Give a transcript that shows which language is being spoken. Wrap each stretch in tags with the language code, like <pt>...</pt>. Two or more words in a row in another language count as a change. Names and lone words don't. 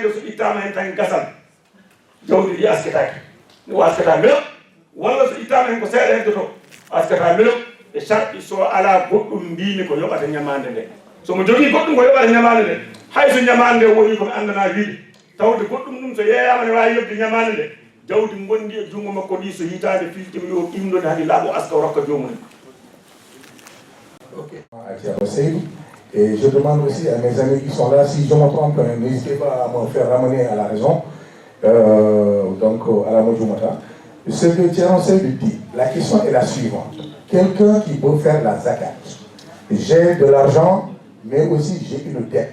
<ff>nde so ittama hen tan gasan jawdi ndi asketake o asketa melo walla so ittama hen ko seeɗa heddoto asketa melo e sarɗi so ala goɗɗum mbimi ko yoɓata ñamande nde somo jogii goɗɗum ko yoɓata ñamande nde hay so ñamande nde woni komi andana wiide tawde goɗɗum ɗum so yeeyama ne wawi yobde ñamande nde jawdi gondi e junngo makko ndi so hitande filtima yo ɗimɗode hadi laaɓo aska o rokka jomum</ff> <fr>Et je demande aussi à mes amis qui sont là, si je me trompe, n'hésitez pas à me faire ramener à la raison, donc à la Mojoumata. Ce que Thierry Seydou dit, la question est la suivante. Quelqu'un qui veut faire la zakat, j'ai de l'argent, mais aussi j'ai une dette.</fr>